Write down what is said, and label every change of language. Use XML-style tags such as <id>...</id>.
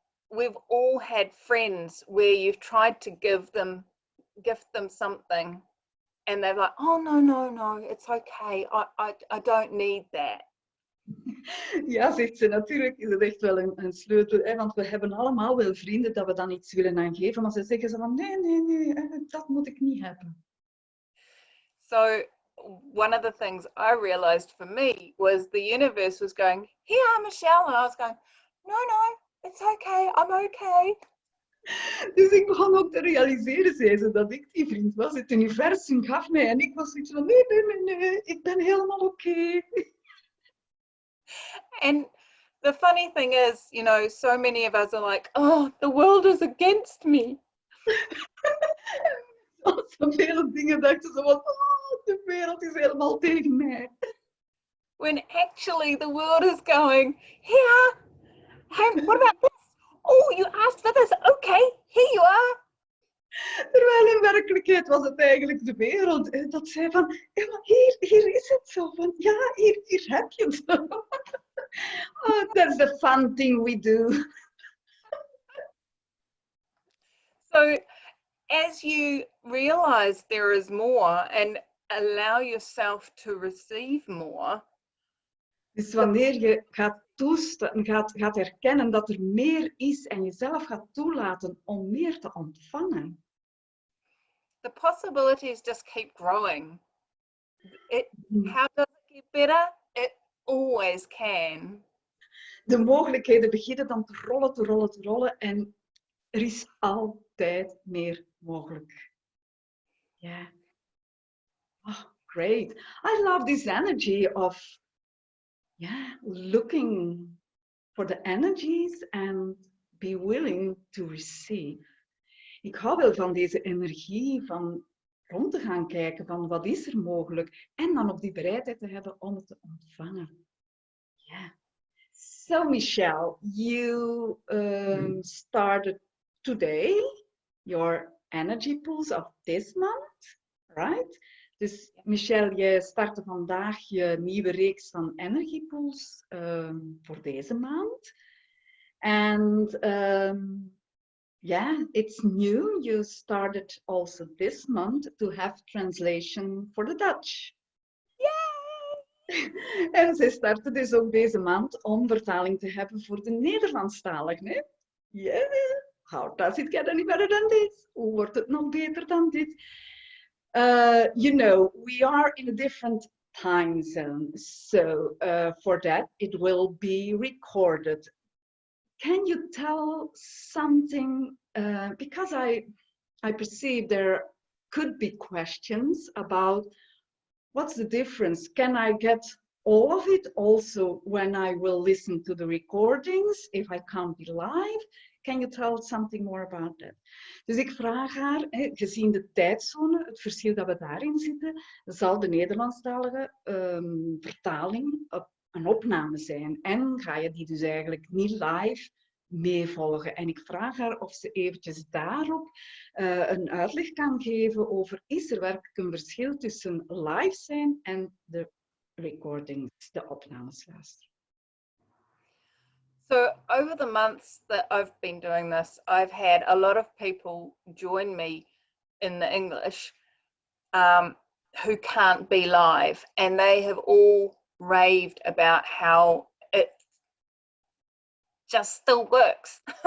<en>We've all had friends where you've tried to gift them something and they're like, oh no, it's okay, I don't need that.</en> <nl>Ja, zegt ze, natuurlijk is het echt wel een sleutel, hè? Want we hebben allemaal wel vrienden dat we dan iets willen aangeven, maar ze zeggen van nee, dat moet ik niet hebben.</nl> <en>So one of the things I realized for me was the universe was going, here, Michelle, and I was going, no, it's okay, I'm okay.</en> <nl>Dus ik begon ook te realiseren, zei ze, dat ik die vriend was. Het universum gaf mij en ik was zoiets van nee, ik ben helemaal oké.</nl> <en>And the funny thing is, so many of us are like, oh, the world is against me.</en> <nl>Zoveel dingen dachten ze van, de wereld is helemaal tegen mij.</nl> <en>When actually the world is going, here, hey, what about this? Oh, you asked for this, okay, here you are.</en> <nl>Terwijl in werkelijkheid was het eigenlijk de wereld dat zei van, maar hier is het zo van, ja, hier heb je het.</nl> <en>That's the fun thing we do. So as you realize there is more and allow yourself to receive more.</en> <nl>Dus wanneer je gaat herkennen dat er meer is en jezelf gaat toelaten om meer te ontvangen.</nl> <en>The possibilities just keep growing. How does it get better? It always can.</en> <nl>De mogelijkheden beginnen dan te rollen en er is altijd meer mogelijk.</nl> <en>Yeah. Oh, great. I love this energy of looking for the energies and be willing to receive.</en> <nl>Ik hou wel van deze energie van rond te gaan kijken van wat is er mogelijk en dan ook die bereidheid te hebben om het te ontvangen.</nl> <en>Yeah. So Michelle, you started today your energy pools of this month, right?</en> <nl>Dus Michelle, je startte vandaag je nieuwe reeks van energy pools voor deze maand.</nl> <en>And it's new. You started also this month to have translation for the Dutch.</en> <nl>En zij startte dus ook deze maand om vertaling te hebben voor de Nederlandstaligen.</nl> <en>Yeah. How does it get any better than this?</en> <nl>Hoe wordt het nog beter dan dit?</nl> <en>We are in a different time zone. So for that, it will be recorded. Can you tell something, because I perceive there could be questions about what's the difference? Can I get all of it also when I will listen to the recordings, if I can't be live? Can you tell something more about that?</en> <nl>Dus ik vraag haar, gezien de tijdzone, het verschil dat we daarin zitten, zal de Nederlandstalige vertaling een opname zijn. En ga je die dus eigenlijk niet live meevolgen. En ik vraag haar of ze eventjes daarop een uitleg kan geven over, is er werkelijk een verschil tussen live zijn en de recordings, de opnames luisteren?</nl> <en>So over the months that I've been doing this, I've had a lot of people join me in the English who can't be live, and they have all raved about how it just still works.</en>